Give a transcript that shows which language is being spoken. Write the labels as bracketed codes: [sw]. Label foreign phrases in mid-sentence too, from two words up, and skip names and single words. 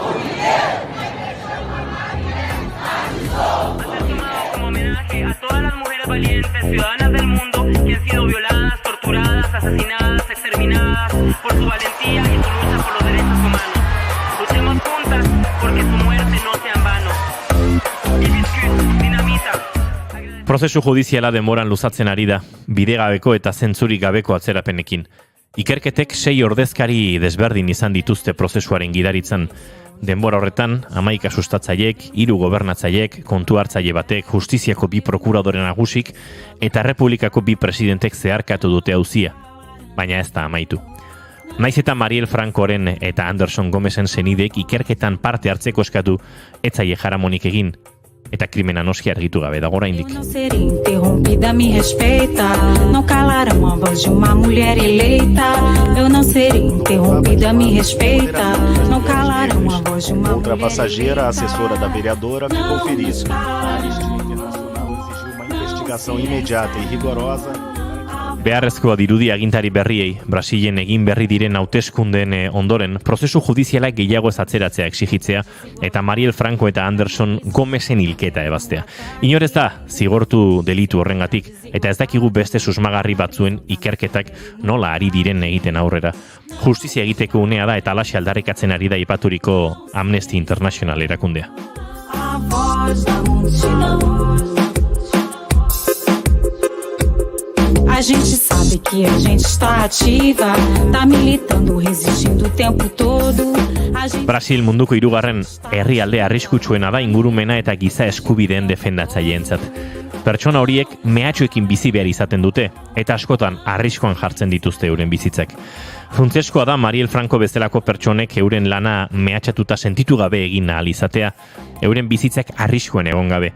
[es] A todas las mujeres mujeres valientes, ciudadanas del mundo, que han sido violadas, torturadas, asesinadas, exterminadas por su valentía y su lucha por los derechos humanos. Luchemos juntas porque su muerte no sea en vano. Dinamita. [eu] Prozesu judiziala denboran luzatzen ari da, bidegabeko eta zentzurik gabeko atzerapenekin. Ikerketek 6 ordezkari desberdin izan dituzte prozesuaren gidaritzan. Denbora horretan, 11 sustatzaileek, 3 gobernatzaileek, kontu hartzaile batek, justiziako 2 prokuradore nagusik eta Errepublikako 2 presidentek zeharkatu dute auzia. Baina ez da amaitu. Naiz eta Mariel Francoren eta Anderson Gomesen senidek ikerketan parte hartzeko eskatu, ez zaie jaramonik egin, eta krimena noski argitu gabe dago oraindik. [pt] Não ser interrompida, me respeita. Não calarão a voz de uma mulher eleita. Eu não serei interrompida, me respeita. Não calarão a voz de uma Outra passageira, a assessora da vereadora, ficou ferida. A Anistia Internacional exigiu uma investigação imediata e rigorosa. [eu] Beharrezkoa dirudi agintari berriei, Brasilen egin berri diren hauteskundeen ondoren, prozesu judizialak gehiago ez atzeratzea exigitzea eta Mariel Franco eta Anderson Gomesen hilketa ebaztea. Inorez da, zigortu delitu horrengatik, eta ez dakigu beste susmagarri batzuen ikerketak nola ari diren egiten aurrera. Justizia egiteko unea da eta alaxe aldarrikatzen ari da aipaturiko Amnesty International erakundea. [pt] A gente sabe que a gente está ativa, tá militando, resistindo o tempo todo. [eu] Brasil munduko 3. herrialde arriskutsuena da ingurumena eta giza eskubideen defendatzaileentzat. Pertsona horiek mehatxuekin bizi behar izaten dute, eta askotan arriskoan jartzen dituzte euren bizitzak. Funtsezkoa da Mariel Franco bezalako pertsonek euren lana mehatxatuta sentitu gabe egin ahal izatea, euren bizitzak arriskoen egon gabe.